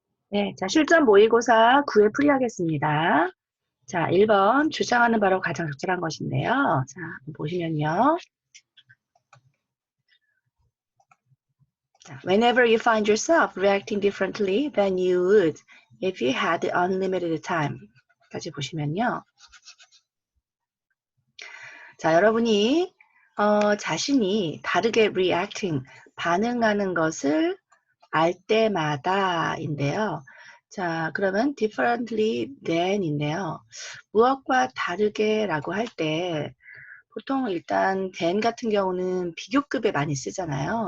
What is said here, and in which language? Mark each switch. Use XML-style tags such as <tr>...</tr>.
<ko>네, 자, 실전 모의고사 9회 풀이하겠습니다. 자, 1번 주장하는 바로 가장 적절한 것인데요. 자, 보시면요.</ko> <en>자, Whenever you find yourself reacting differently than you would if you had unlimited time.</en> <ko>까지 보시면요. 자, 여러분이 자신이 다르게 reacting, 반응하는 것을 알 때마다인데요. 자, 그러면 differently than인데요. 무엇과 다르게 라고 할 때 보통 일단 than 같은 경우는 비교급에 많이 쓰잖아요.</ko>